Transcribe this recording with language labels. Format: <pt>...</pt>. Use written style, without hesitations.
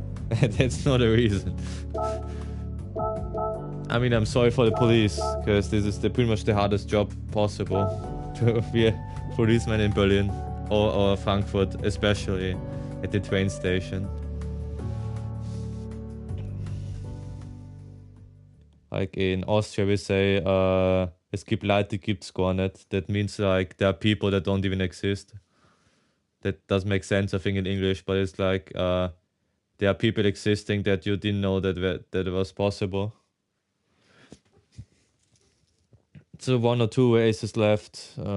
<en>That's not a reason. I mean, I'm sorry for the police, because this is pretty much the hardest job possible. To be a policeman in Berlin or Frankfurt, especially at the train station. Like in Austria we say,</en> <de>es gibt Leute, gibt's gar nicht.</de> <en>That means like there are people that don't even exist. That doesn't make sense, I think, in English, but it's like there are people existing that you didn't know that it was possible. So 1 or 2 races left.</en>